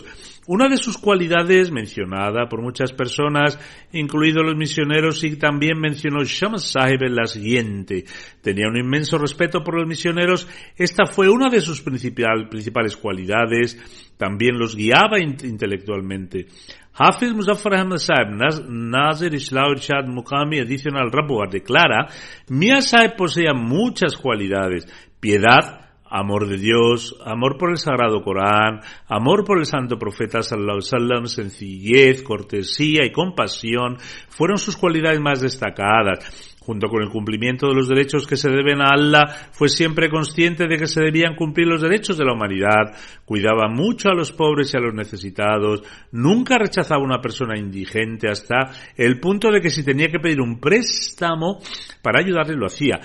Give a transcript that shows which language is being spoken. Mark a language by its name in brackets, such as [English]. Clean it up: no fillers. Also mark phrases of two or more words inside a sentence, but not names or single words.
[Spanish] Una de sus cualidades, mencionada por muchas personas, incluidos los misioneros, y también mencionó Shams Sahib en la siguiente: tenía un inmenso respeto por los misioneros. Esta fue una de sus principales cualidades. También los guiaba intelectualmente. Hafiz Muzaffar Ahmad Sahib, Nazir Islah Irshad Muqami Additional Rabuar, declara: Mia Sahib poseía muchas cualidades: piedad, amor de Dios, amor por el Sagrado Corán, amor por el Santo Profeta [Arabic] صلى الله عليه وسلم, [Spanish] sencillez, cortesía y compasión fueron sus cualidades más destacadas. Junto con el cumplimiento de los derechos que se deben a Allah, fue siempre consciente de que se debían cumplir los derechos de la humanidad. Cuidaba mucho a los pobres y a los necesitados. Nunca rechazaba a una persona indigente, hasta el punto de que si tenía que pedir un préstamo para ayudarle, lo hacía.